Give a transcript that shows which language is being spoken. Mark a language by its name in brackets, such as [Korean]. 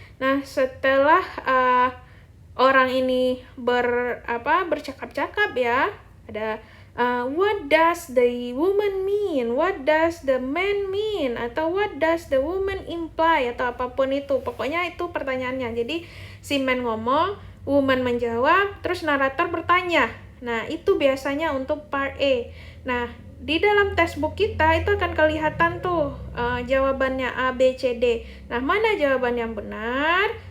[Indonesian] Nah, setelah orang ini bercakap-cakap ya, ada [English] What does the woman mean? What does the man mean? [Indonesian] Atau [English] what does the woman imply? [Indonesian] Atau apapun itu. Pokoknya itu pertanyaannya. Jadi si man ngomong, woman menjawab, terus narator bertanya. Nah, itu biasanya untuk part A. Nah, di dalam textbook kita itu akan kelihatan tuh jawabannya A, B, C, D. Nah, mana jawaban yang benar?